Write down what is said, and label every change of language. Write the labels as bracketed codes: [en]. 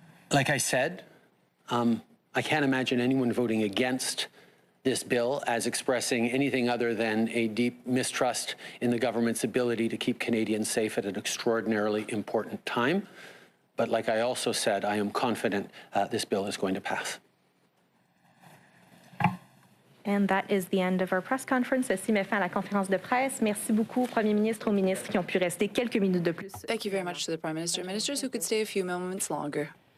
[en] Like I said, I can't imagine anyone voting against this bill as expressing anything other than a deep mistrust in the government's ability to keep Canadians safe at an extraordinarily important time. But like I also said, I am confident this bill is going to pass. And that is the end of our press conference. [fr] Ceci met fin à la conférence de presse. Merci beaucoup au Premier ministre, aux ministres qui ont pu rester quelques minutes de plus. [en] Thank you very much to the Prime Minister and ministers who could stay a few moments longer.